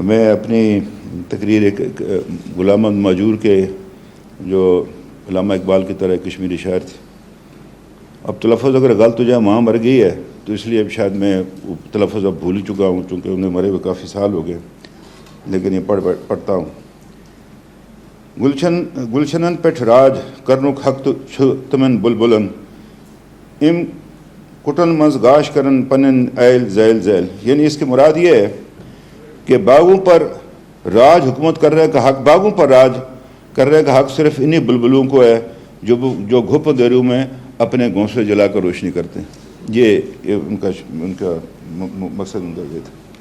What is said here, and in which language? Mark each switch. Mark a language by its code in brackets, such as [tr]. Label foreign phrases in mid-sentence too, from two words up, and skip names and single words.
[ur] میں اپنی تقریر ایک غلام احمد ماجور کے جو علامہ اقبال کی طرح کشمیری شاعر تھے، اب تلفظ اگر غلط ہو جائے، ماں مر گئی ہے تو اس لیے اب شاید میں تلفظ اب بھول ہی چکا ہوں، چونکہ انہیں مرے ہوئے کافی سال ہو گئے، لیکن یہ پڑھتا ہوں۔ [ks] گلشنن پٹھ راج کرنک حق تمن بلبلن ام کٹن منز گاش کرن پنن ایل ذیل ذیل، [ur] یعنی اس کی مراد یہ ہے کہ باغوں پر راج حکومت کرنے کا حق، باغوں پر راج کرنے کا حق صرف انہی بلبلوں کو ہے جو گھپ دیروں میں اپنے گھونسلے جلا کر روشنی کرتے ہیں۔ یہ ان کا مقصد ان کا یہ تھا۔